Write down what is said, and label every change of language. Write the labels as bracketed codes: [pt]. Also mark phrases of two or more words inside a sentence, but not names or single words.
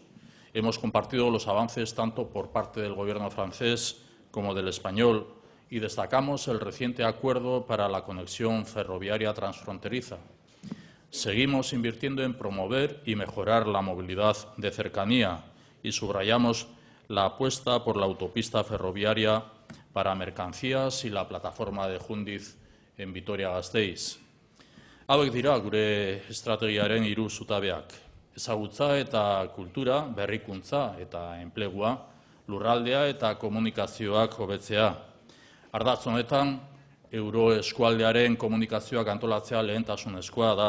[es] Hemos compartido los avances tanto por parte del Gobierno francés como del español y destacamos el reciente acuerdo para la conexión ferroviaria transfronteriza. Seguimos invirtiendo en promover y mejorar la movilidad de cercanía y subrayamos la apuesta por la autopista ferroviaria para mercancías y la plataforma de Jundiz en Vitoria-Gasteiz. [eu] Hauek dira gure estrategiaren 3 zutabeak. Ezagutza eta kultura, berrikuntza eta enplegua, lurraldea eta komunikazioak hobetzea. Ardatz honetan, euroeskualdearen komunikazioak antolatzea lehentasunezkoa da.